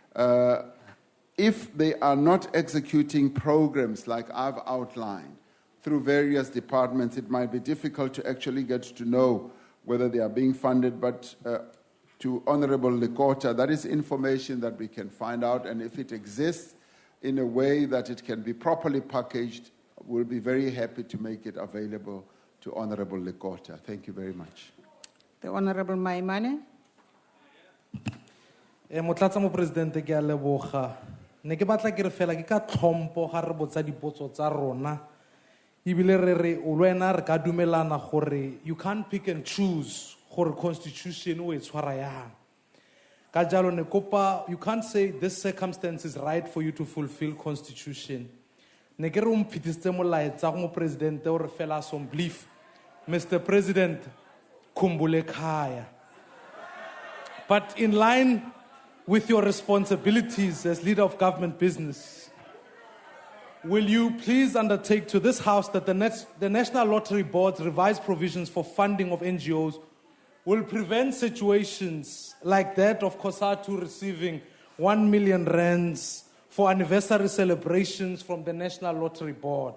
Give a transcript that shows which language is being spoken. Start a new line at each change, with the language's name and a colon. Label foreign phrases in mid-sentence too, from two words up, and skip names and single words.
English: if they are not executing programs like I've outlined through various departments, it might be difficult to actually get to know whether they are being funded, but to Honourable Lekota, that is information that we can find out, and if it exists in a way that it can be properly packaged, we'll be very happy to make it available to Honourable Lekota. Thank you very much. The Honourable Maimane.
Tswana: Motlatsa Mopresidente, ke a leboga. Ne ke batla ke re fela ke ka tlhompo ga re botsa dipotso tsa rona. Ebile re re o lwena re ka dumelana gore
English: you can't pick and choose
Tswana: gore constitution o e tshwara yang. Ka jalo ne kopa,
English: you can't say this circumstance is right for you to fulfill constitution.
Tswana: Ne ke re o mphitisitse molaetsa go Mopresidente o re fela
English: some belief. Mr. President,
Zulu: khumbule khaya.
English: But in line with your responsibilities as leader of government business, will you please undertake to this House that the National Lottery Board's revised provisions for funding of NGOs will prevent situations like that of COSATU receiving 1 million rands for anniversary celebrations from the National Lottery Board?